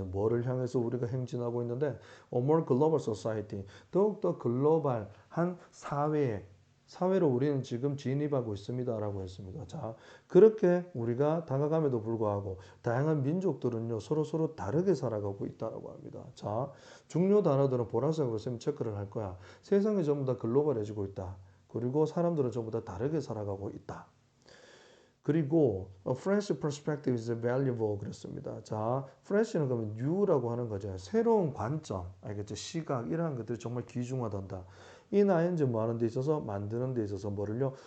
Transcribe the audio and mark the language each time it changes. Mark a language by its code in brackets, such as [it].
[ko] 뭐를 향해서 우리가 행진하고 있는데 [en] a more global society [ko] 더욱더 글로벌한 사회로 우리는 지금 진입하고 있습니다라고 했습니다. 자, 그렇게 우리가 다가감에도 불구하고 다양한 민족들은요 서로 다르게 살아가고 있다라고 합니다. 자, 중요 단어들은 보라색으로 쌤 체크를 할 거야. 세상이 전부 다 글로벌해지고 있다. 그리고 사람들은 전부 다 다르게 살아가고 있다. 그리고 [en] fresh perspective is valuable [ko] 그랬습니다. 자, fresh는 그러면 new라고 하는 거죠. 새로운 관점, 알겠죠? 시각 이러한 것들이 정말 귀중하단다. 이 나이는 뭐 하는 데 있어서 만드는 데 있어서 뭐를요?